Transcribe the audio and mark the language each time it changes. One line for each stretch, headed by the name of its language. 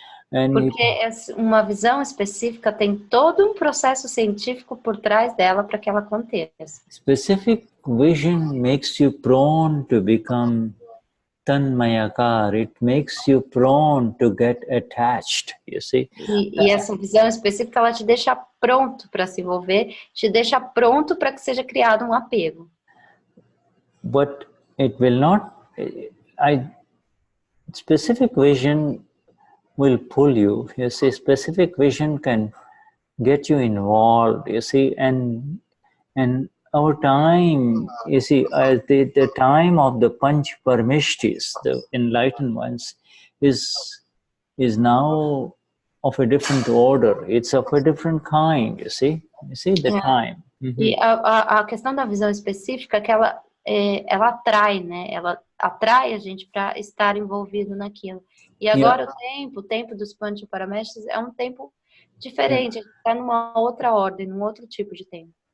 Portuguese: Porque uma visão específica tem todo processo científico por trás dela para que ela aconteça.
English: Specific vision makes you prone to become tanmayakar. It makes you prone to get attached, you see. E essa visão específica, ela te deixa pronto para se envolver, te deixa pronto para que seja criado um apego. But it will not, specific vision will pull you. You see, specific vision can get you involved, you see, and our time, you see, the time of the Panch Parameshtis, the enlightened ones, is now of a different order. It's of a different kind, you see the time.
Portuguese: E a questão da visão específica é que ela atrai, né? Ela atrai a gente para estar envolvido naquilo. E agora o tempo dos Pancha Parameshtis é um tempo diferente, a gente está numa outra ordem, num outro tipo de tempo.